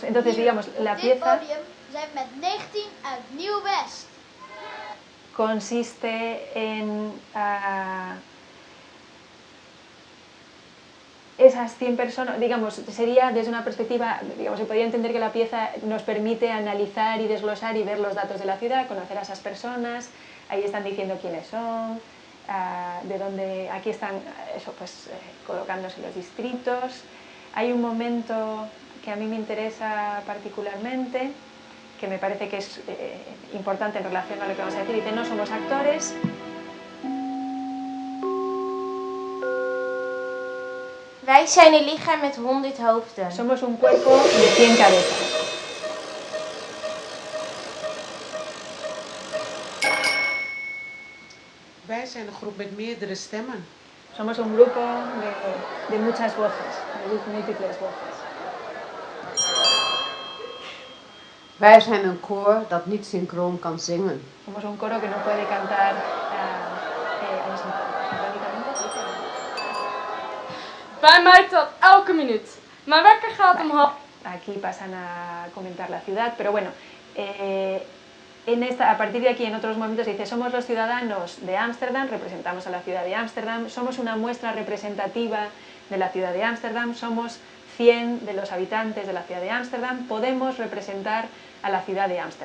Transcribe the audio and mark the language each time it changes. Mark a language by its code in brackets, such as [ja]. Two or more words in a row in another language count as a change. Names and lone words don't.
[es] Entonces, digamos, la pieza consiste en esas 100 personas, digamos, sería desde una perspectiva, digamos, se podría entender que la pieza nos permite analizar y desglosar y ver los datos de la ciudad, conocer a esas personas, ahí están diciendo quiénes son, de dónde, aquí están, eso, pues, colocándose los distritos. Hay un momento que a mí me interesa particularmente, que me parece que es importante en relación a lo que vamos a decir, dice, no somos actores. [nl] Wij zijn een lichaam met 100 hoofden. [es] Somos un cuerpo de 100 cabezas. [nl] Wij zijn een groep met meerdere stemmen. [es] Somos un grupo de muchas voces, de múltiples voces. [nl] Wij zijn een koor dat niet synchroon kan zingen. [es] Somos un coro que no puede cantar sincrónicamente. [nl] Bij mij telt elke minuut. Mijn wekker gaat om half. [es] Aquí pasan a comentar la ciudad, pero bueno, a partir de aquí en otros momentos se dice somos los ciudadanos de Ámsterdam, representamos a la ciudad de Ámsterdam, somos una muestra representativa de la ciudad de Ámsterdam, somos 100 de los habitantes de la ciudad de Ámsterdam, podemos representar a la ciudad de Ámsterdam.